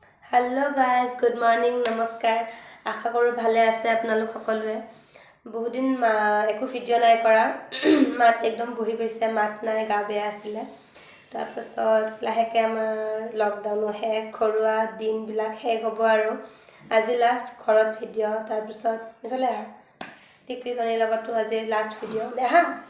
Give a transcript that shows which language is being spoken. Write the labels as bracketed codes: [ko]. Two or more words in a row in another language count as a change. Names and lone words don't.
[en] hello guys good morning [as] নমস্কাৰ আশা কৰোঁ ভালে আছে আপোনালোক সকলোৱে বহুত দিন একো ভিডিঅ' নাই কৰা মাত একদম বহি গৈছে মাত নাই গা বেয়া আছিলে তাৰপিছত লাহেকে আমাৰ লকডাউন শেষ ঘৰুৱা দিনবিলাক শেষ হ'ব আৰু আজি লাষ্ট ঘৰত ভিডিঅ' তাৰপিছত ইফালে টিকলিজনীৰ লগতো আজি লাষ্ট ভিডিঅ' দেখা